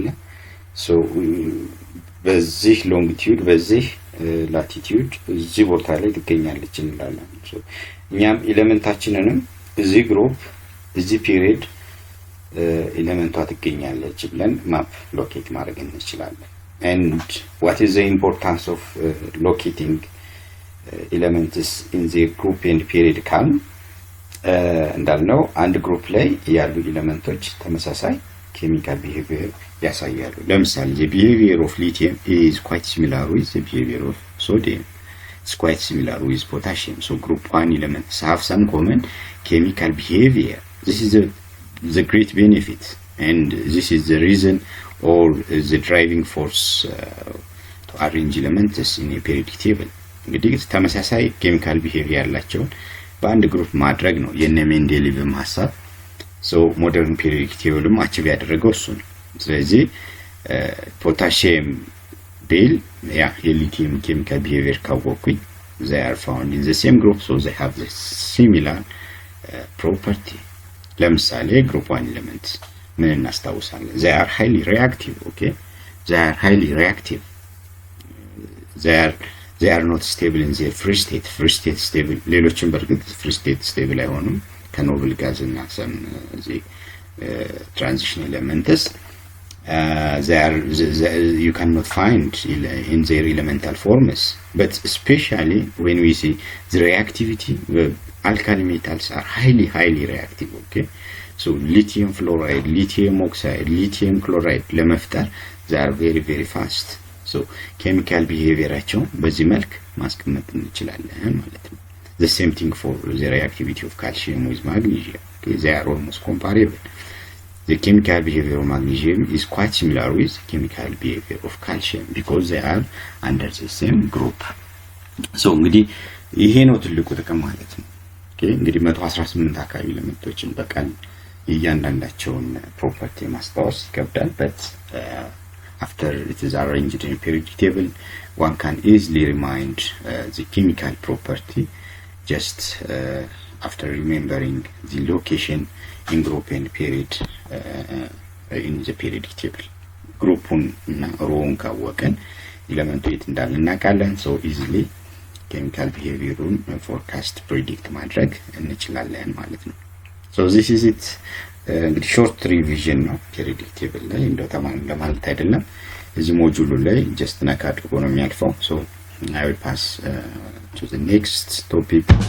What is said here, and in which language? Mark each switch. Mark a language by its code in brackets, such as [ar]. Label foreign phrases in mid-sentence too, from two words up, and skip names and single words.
[am] so በዚህ ሎንጊቲዩድ በዚህ ላቲቲዩድ እዚህ ቦታ ላይ ትገኛለች እንላለን። so እኛም ኤሌመንታችንንም እዚህ ግሩፕ እዚህ ፒሪየድ ኤሌመንቷ ትገኛለች ብለን [en] map locate [am] ማድረግ እንችላለን። [en] and what is the importance of locating elements in the group and period [am] ካል እንዳልነው አንድ ግሩፕ ላይ ያሉ ኤሌመንቶች ተመሳሳይ [en] chemical behavior [am] ያሳያሉ። ለምሳሌ [en] the behavior of lithium is quite similar with the behavior of sodium. It's quite similar with potassium. So group 1 elements have some common chemical behavior. This is the great benefit and this is the reason or the driving force to arrange elements in a periodic table. [am] እንግዲህ ተመሳሳይ [en] chemical behavior [am] ያላቸውን በአንድ ግሩፕ ማድረግ ነው የነ ሜንዴሊቭም ሐሳብ። so [en] modern periodic table [am] አቺቭ ያደረገው እሱ ነው። ስለዚህ ፖታሺየም ቢል ያ የሊቲየም [en] chemical behavior [am] ካወቅኩኝ [en] they are found in the same group so they have the similar property። [am] ለምሳሌ [en] group 1 elements [am] ምን እናስታውሳለን? [en] they are highly reactive. okay they are highly reactive. they are they are not stable in their free state stable [am] ሌሎችም በርግጥ [en] free state stable [am] አይሆኑም ከኖብል ጋዝ እና [en] some the transition elements you cannot find in their elemental forms, but especially when we see the reactivity, alkali metals are highly reactive. Okay, so lithium fluoride, lithium oxide, lithium chloride ለመፍጠር they are very fast. So chemical behavior [am] አቸው በዚህ መልክ ማስቀመጥ እንችላለን ማለት ነው። [en] The same thing for the reactivity of calcium with magnesium. Okay, they are almost comparable. The chemical behavior of magnesium is quite similar with the chemical behavior of calcium because they are under the same group. [am] So እንግዲህ ይሄ ነው ትልቁ ጥቅም ማለት ነው። ኦኬ እንግዲህ 118 አካባቢ ኤሌመንቶችን በቀን እያንዳንዳቸውን ፕሮፐርቲ ማስታወስ ይከብዳል [en] but after it is arranged in a periodic table one can easily remind the chemical property just after remembering the location in group and period in the periodic table groupun [am] እና ሮውን ካወቀን ኤሌመንቱ የት እንዳለ እናውቃለን [en] so easily chemical behaviorun forecast predict [am] ማድረግ እንችላለን ማለት ነው [en] so this is it እንግዲህ short revision ነው periodic table [am] ላይ እንደው ተማን ለማለት አይደለም እዚህ ሞጁሉ ላይ [en] just [am] ነካ አድርጎ ነው የሚያልፈው [en] so I will pass to the next topic.